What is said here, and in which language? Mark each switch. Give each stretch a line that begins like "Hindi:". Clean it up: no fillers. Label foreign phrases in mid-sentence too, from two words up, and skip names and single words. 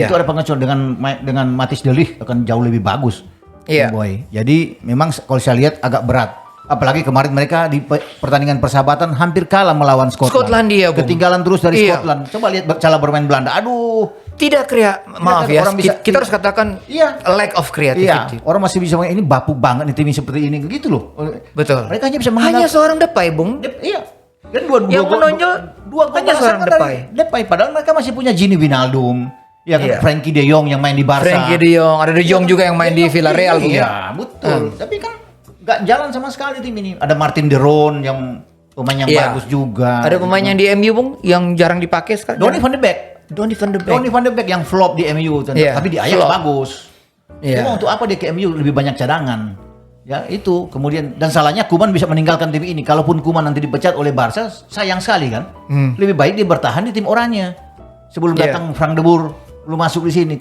Indonesian: Itu ada pengecualian dengan Matthijs De Ligt akan jauh lebih bagus. Iya. Boy. Jadi memang kalau saya lihat agak berat. Apalagi kemarin mereka di pertandingan persahabatan hampir kalah melawan Skotland. Skotlandia, Bung. Ketinggalan terus dari Iya. Scotland. Coba lihat cara bermain Belanda. Aduh. Tidak maaf ada ya. orang bisa- Kita harus katakan Iya.
English: lack of
Indonesian: Iya,
English: creativity.
Indonesian: orang masih bisa ini bapuk banget nih tim seperti ini gitu loh. Betul. Mereka hanya bisa Hanya mengandalkan seorang Depay, Bung. Iya. Dan dua Yang menonjol dua gol hanya balasan seorang kan Depay. dari Depay. Padahal mereka masih punya Gini Wijnaldum, ya kan, Iya. Frankie De Jong yang main di Barca. Frankie De Jong, ada De Jong juga yang main di Villarreal, Bung. Iya, betul. Tapi kan nggak jalan sama sekali tim ini. Ada Martin De Roon yang pemain yang Iya. bagus juga. Ada pemain yang di MU, Bung, yang jarang dipakai sekarang. Donny van de Beek. Donny van de Beek. Donny van de Beek yang flop di MU, Iya, tapi di Ajax flop. bagus. Iya. Cuma untuk apa dia ke MU lebih banyak cadangan? Ya itu kemudian dan salahnya Koeman bisa meninggalkan tim ini. Kalaupun Koeman nanti dipecat oleh Barca, sayang sekali kan. Lebih baik dia bertahan di tim oranye. Sebelum Iya. datang Frank de Boer, lu masuk di sini.